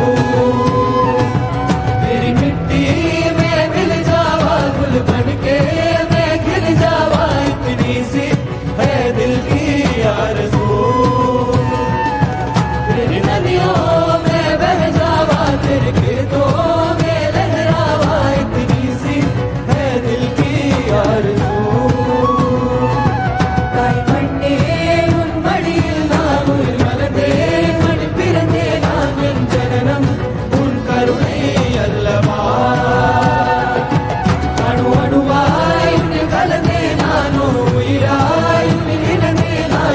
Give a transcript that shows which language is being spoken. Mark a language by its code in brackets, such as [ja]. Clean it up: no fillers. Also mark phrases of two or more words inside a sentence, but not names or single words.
[hi] तेरी मिट्टी में मिल जावा गुल बन के मैं खिल जावा इतनी सी है दिल की आरज़ू तेरी नदियों में बह जावा तेरे खेतों में लहरावा इतनी सी है दिल की आरज़ू [ta] தாய்மண்ணே உன் மடியில் நான் உயிர் வளர்ந்தேன் மண் பிறந்தே நான் என் ஜனனம் உன் கருணை அல்லவா அணு அணுவாய் உன்னை கலந்தே நானோ உயிராய் உன்னில் இணைந்தே